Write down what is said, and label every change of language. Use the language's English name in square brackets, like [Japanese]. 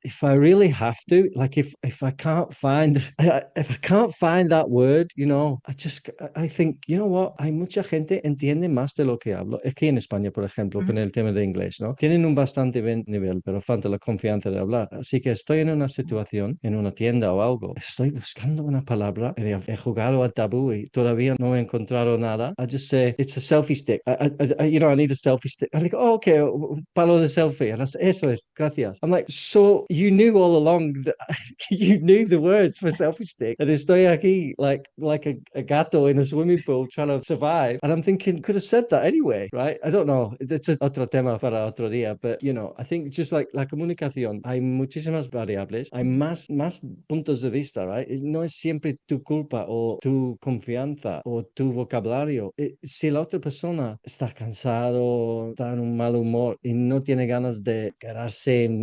[English] If I really have to, like if I can't find, if I can't find that word, I think, you know what, [Spanish] hay mucha gente entiende más de lo que hablo. Es que en España, por ejemplo, con mm, el tema de inglés, ¿no? Tienen un bastante buen nivel, pero falta la confianza de hablar. Así que estoy en una situación, en una tienda o algo, estoy buscando una palabra, he jugado a tabú y todavía no he encontrado nada. [English] I just say, it's a selfie stick. I need a selfie stick. I think, oh, okay, [Spanish] un palo de selfie. [English] And I say, [Spanish] eso es, gracias. [English] I'm like, so you knew all along that you knew the words for selfie stick. And [Spanish] estoy aquí [English] like a gato in a swimming pool trying to survive. And I'm thinking, could have said that anyway, right? I don't know. It's [Spanish] otro tema para otro día. [English] But, I think just like [Spanish] la comunicación, hay muchísimas variables, hay más puntos de vista, [English] right? [Spanish] No es siempre tu culpa o tu confianza o tu vocabulario. Si la otra persona está cansado, está en un mal humor y no tiene ganas de quedarse en